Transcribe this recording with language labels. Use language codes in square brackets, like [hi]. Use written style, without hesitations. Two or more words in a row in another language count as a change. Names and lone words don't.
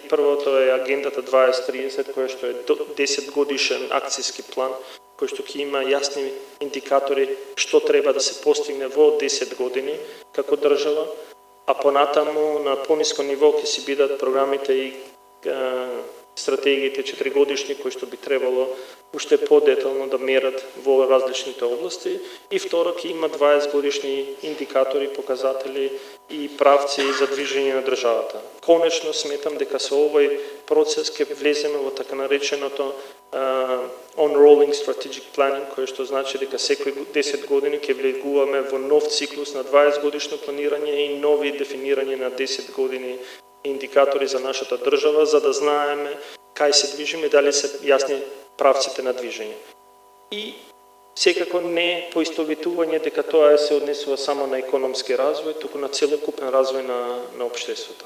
[mk] Првото е агендата 2030, која што е 10 годишен акцијски план, кој што ќе има јасни индикатори што треба да се постигне во 10 години како држава, а понатаму на пониско ниво ќе си бидат програмите и стратегиите 4-годишни кои што би требало уште подетално да мерат во различните области, и второ ќе има 20-годишни индикатори, показатели и правци за движење на државата. Конечно сметам дека со овој процес ќе влеземе во така нареченото [en] on-rolling strategic planning, [mk] кој што значи дека секои 10 години ќе влегуваме во нов циклус на 20-годишно планирање и нови дефинирање на 10 години индикатори за нашата држава, за да знаеме кај се движиме, дали се јасни правците на движење. И секако не поистоветување дека тоа се однесува само на економски развој, туку на целокупен развој на општеството.